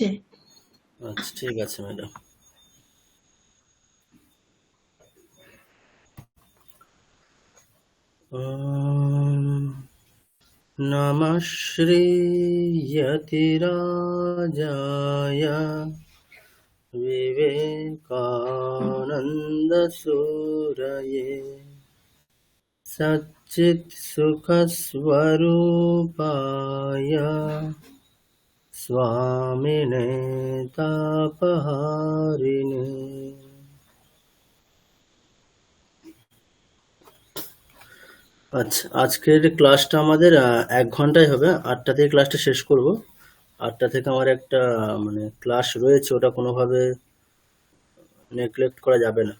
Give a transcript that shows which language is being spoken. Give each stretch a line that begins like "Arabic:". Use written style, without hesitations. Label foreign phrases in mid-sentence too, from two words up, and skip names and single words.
Bangla: আচ্ছা, ঠিক আছে ম্যাডাম।
Sanskrit: নমঃ শ্রীয়তিরাজায় विवेकानन्दसूरये सच्चित्सुखस्वरूपाय स्वामिने तापहारिणे।
Bangla: আচ্ছা, আজকের ক্লাসটা আমাদের 1 ঘন্টায় হবে। 8টা থেকে ক্লাসটা শেষ করব। 8টা থেকে আমার একটা ক্লাস রয়েছে, ওটা কোনোভাবে নেগলেক্ট করা যাবে না।